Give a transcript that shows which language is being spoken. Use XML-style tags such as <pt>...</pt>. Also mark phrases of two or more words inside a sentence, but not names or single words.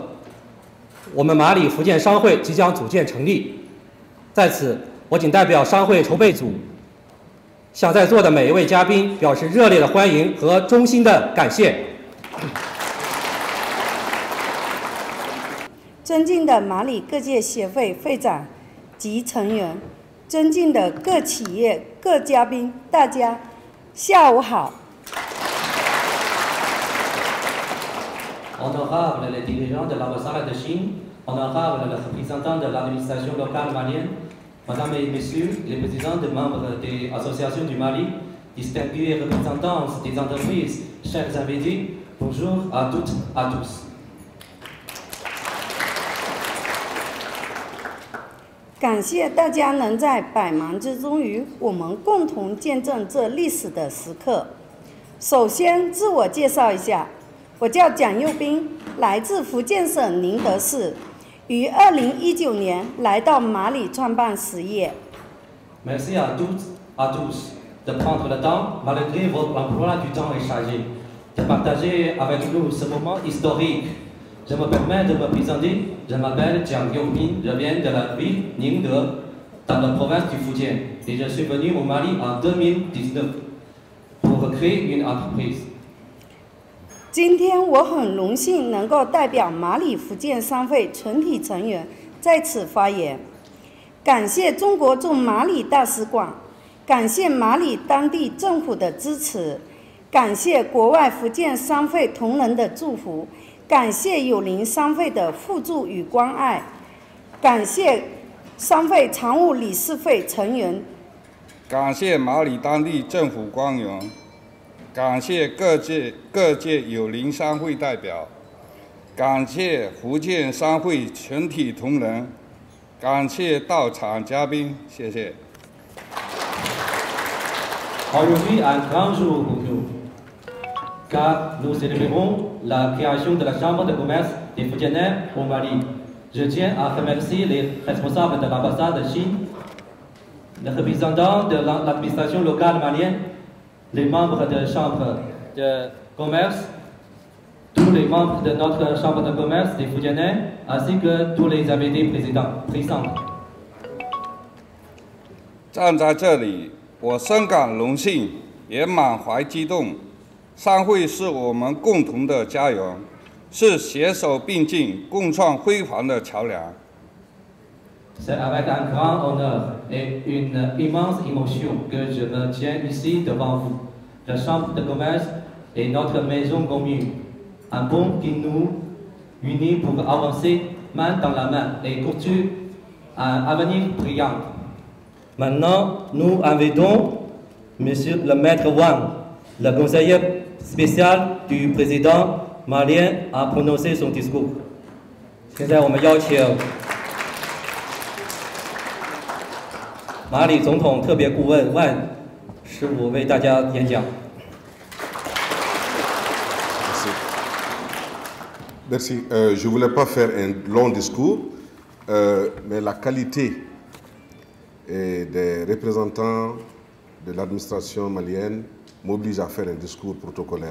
<zh>我们马里福建商会即将组建成立，在此，我谨代表商会筹备组，向在座的每一位嘉宾表示热烈的欢迎和衷心的感谢。尊敬的马里各界协会会长及成员，尊敬的各企业、各嘉宾，大家下午好。</zh> <fr>Honorables les dirigeants de l'ambassade de Chine, honorables les représentants de l'administration locale malienne, Mesdames et Messieurs les présidents des membres des associations du Mali, distingués représentants des entreprises, chers invités, bonjour à toutes, à tous.</fr> <zh>感谢大家能在百忙之中与我们共同见证这历史的时刻。首先，自我介绍一下，我叫蒋佑斌，来自福建省宁德市，于2019年来到马里创办实业。</zh> <fr>Merci à toutes, à tous de prendre le temps, malgré votre emploi du temps est chargé, de partager avec nous ce moment historique. Je me permets de me présenter. Je m'appelle Jiang Yongping, je viens de la ville Ningde, dans la province du Fujian, et je suis venu au Mali en 2019 pour pour créer une entreprise.</fr> <zh>今天我很荣幸能够代表马里福建商会全体成员在此发言，感谢中国驻马里大使馆，感谢马里当地政府的支持，感谢国外福建商会同仁的祝福，感谢友邻商会的互助与关爱，感谢商会常务理事会成员，感谢马里当地政府官员，感谢各界友邻商会代表，感谢福建商会全体同仁，感谢到场嘉宾，谢谢。</zh> <fr>Aujourd'hui, un grand jour pour nous, car nous célébrons la création de la Chambre de commerce des Fujianais au Mali. Je tiens à remercier les responsables de l'ambassade de Chine, les représentants de l'administration locale malienne, les membres de la Chambre de commerce, tous les membres de notre Chambre de commerce des Fujianais, ainsi que tous les invités présents.</fr> <zh>站在这里，我深感荣幸，也满怀激动。商会是我们共同的家园，是携手并进、共创辉煌的桥梁。</zh> <fr>C'est avec un grand honneur et une immense émotion que je me tiens ici devant vous. La Chambre de commerce est notre maison commune, un pont qui nous unit pour avancer main dans la main et construire un avenir brillant. Maintenant, nous invitons Monsieur le Maître Wang, le conseiller spécial du président malien, à prononcer son discours.</fr> <zh>现在我们邀请马里总统特别顾问万师傅为大家演讲。</zh> <fr>Merci. Je ne voulais pas faire un long discours, mais la qualité des représentants de l'administration malienne m'oblige à faire un discours protocolaire.</fr>